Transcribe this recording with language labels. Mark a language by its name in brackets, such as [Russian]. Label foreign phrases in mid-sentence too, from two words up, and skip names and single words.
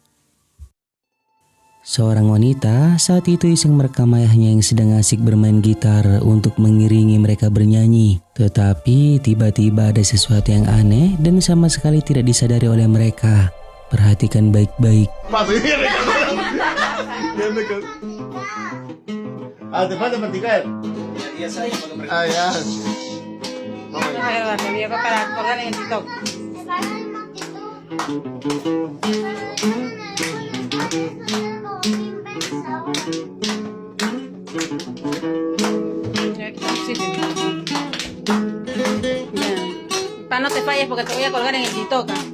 [Indonesian] Seorang wanita saat itu iseng merekam ayahnya yang sedang asik bermain gitar untuk mengiringi mereka bernyanyi. Tetapi tiba-tiba ada sesuatu yang aneh dan sama sekali tidak disadari oleh mereka. Perhatikan baik-baik. [Spanish] ¿Te falta practicar? Ya saya cuando Ah, ya. Para colgar en el TikTok. Pa, no te falles porque te voy a colgar en el TikTok.